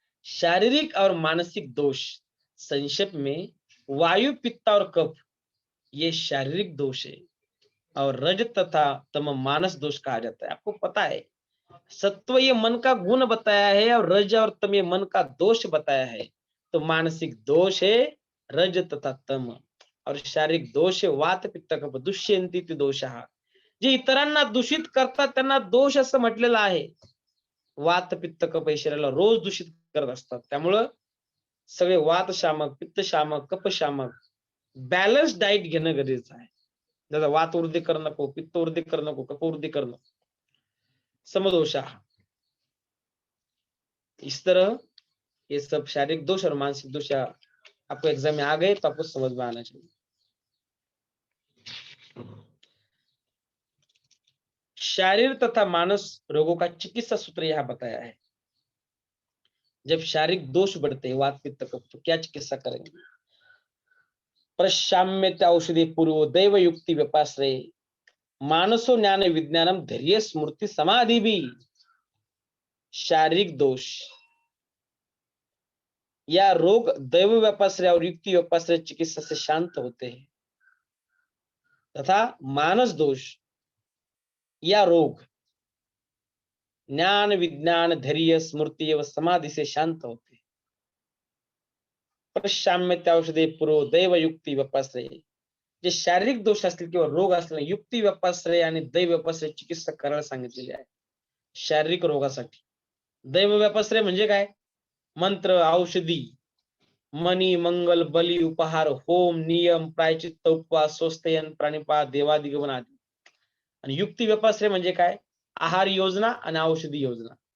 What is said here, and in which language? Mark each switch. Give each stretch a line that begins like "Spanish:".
Hindi: शारीरिक और मानसिक दोष, संक्षेप में वायु पित्त और कफ ये शारीरिक दोष है, और रज तथा तम मानस दोष कहा जाता है। आपको पता है, सत्व ये मन का गुण बताया है और रज और तम ये मन का दोष बताया है। तो मानसिक दोष है रज तथा तम, और शारीरिक दोष है वात पित्त कफ
Sanskrit: दुष्यंती ते दोषः.
Marathi: जे इतरांना दूषित करतात त्यांना दोष असं म्हटलेलं आहे. वात पित्त कफ हे शरीराला रोज दूषित करत असतात. त्यामुळं सगळे वात शामक, पित्त शामक, कफ शामक बॅलन्स डाएट घेणं गरजेचं आहे. जसं वात वृद्धी करू नको, पित्त वृद्धी करू नको, कफ वृद्धि करू नको.
Sanskrit: समदोषः.
Hindi: इस तरह ये सब शारीरिक दोष और मानसिक दोष आपको एग्जाम में आ गए तो आपको समझ में आना चाहिए. शारीर तथा मानस रोगों का चिकित्सा सूत्र यहाँ बताया है. जब शारीरिक दोष बढ़ते हैं वात पित्त कफ तो क्या चिकित्सा करेंगे.
Sanskrit: प्रशाम्यते औषधि पूर्व दैव युक्ति व्यपाश्रय मानसो ज्ञान विज्ञानम धैर्य स्मृति समाधि भी.
Hindi: शारीरिक दोष या रोग दैव व्यपाश्रय और युक्ति व्यपाश्रय चिकित्सा से शांत होते हैं तथा मानस दोष या रोग ज्ञान विज्ञान धैर्य स्मृति एवं समाधि से शांत होते.
Sanskrit: प्रशाम्यते औषधे पूर्व दैव युक्ती व्यपाश्रय.
Marathi: जे शारीरिक दोष असतील किंवा रोग असतील युक्ती व्यपाश्रय आणि दैव व्यपाश्रय चिकित्सा करायला सांगितलेली आहे. शारीरिक रोगासाठी दैव व्यपाश्रय म्हणजे काय.
Sanskrit: मंत्र औषधी मनी मंगल बली उपहार होम नियम प्रायचित्त उपवास स्वस्तयन प्राणिपात देवादिगमन आदी.
Marathi: आणि युक्ती व्यपाश्रय म्हणजे काय. आहार योजना आणि औषधी योजना.